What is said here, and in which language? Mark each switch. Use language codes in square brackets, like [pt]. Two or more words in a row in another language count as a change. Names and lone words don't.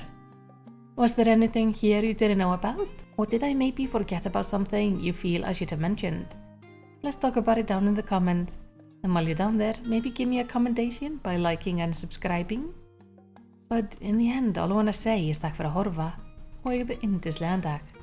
[en] Was there anything here you didn't know about? Or did I maybe forget about something you feel I should have mentioned? Let's talk about it down in the comments. And while you're down there, maybe give me a commendation by liking and subscribing. But in the end, all I wanna say is [is] takk fyrir að horfa og eigðu yndislegan dag.